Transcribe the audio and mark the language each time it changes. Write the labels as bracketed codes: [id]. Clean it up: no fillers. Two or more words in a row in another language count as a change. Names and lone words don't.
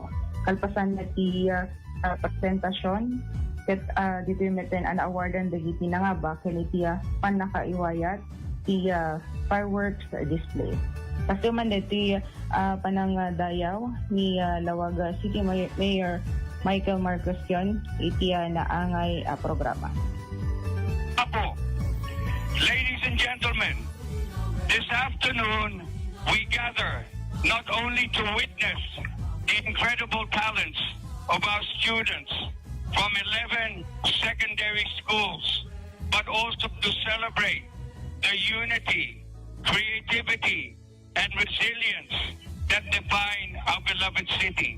[ilo] Kalpasan na ti presentasyon ket dito meten an awardan dagiti nangaba ken iti panakaiwayat ti [en] fireworks display. [ilo] Kasi man diti panangdayaw ni Lawag City Mayor Michael Marquestion iti naangay programa. Apo, [en] ladies and gentlemen, this afternoon we gather not only to witness the incredible talents of our students from 11 secondary schools, but also to celebrate the unity, creativity, and resilience that define our beloved city.